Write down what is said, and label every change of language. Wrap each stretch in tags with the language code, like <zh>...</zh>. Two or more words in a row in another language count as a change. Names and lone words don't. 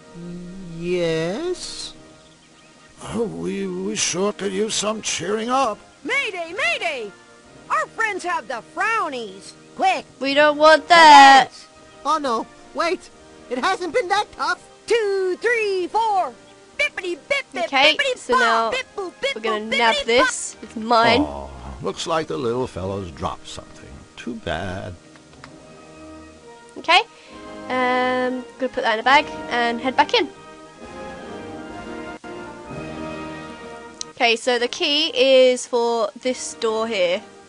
<en>Yes. Oh, we sure could use some cheering up. Mayday, mayday. Our friends have the frownies. Quick. We don't want that. Oh no, wait. It hasn't been that tough. 2, 3, 4. Bippity bip bip Okay, bippity so bop, now bip boop bip we're gonna boop, nab bippity this. It's mine. Oh, looks like the little fellow's dropped something. Too bad. Okay. Gonna put that in a bag and head back in. Okay, so the key is for this door here.</en>